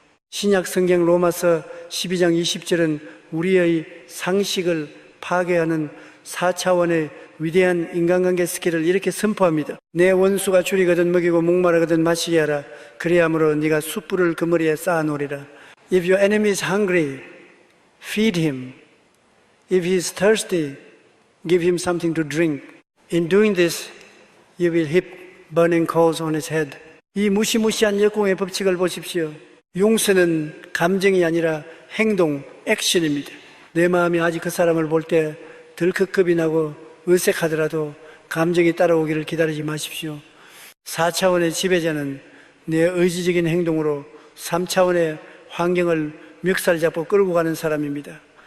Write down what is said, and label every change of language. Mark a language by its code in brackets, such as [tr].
[ko] 신약 성경 로마서 12장 20절은 우리의 상식을 파괴하는 4차원의 위대한 인간관계 스킬을 이렇게 선포합니다. 내 원수가 줄이거든 먹이고 목마르거든 마시게 하라. 그리함으로 네가 숯불을 그 머리에 쌓아놓으리라. [en] If your enemy is hungry, feed him. If he is thirsty, give him something to drink. In doing this, you will heap burning coals on his head. [ko] 이 무시무시한 역공의 법칙을 보십시오. 용서는 감정이 아니라 행동, 액션입니다. 내 마음이 아직 그 사람을 볼 때 덜컥겁이 나고 어색하더라도 감정이 따라오기를 기다리지 마십시오. 4차원의 지배자는 내 의지적인 행동으로 3차원의 환경을 멱살 잡고 끌고 가는 사람입니다.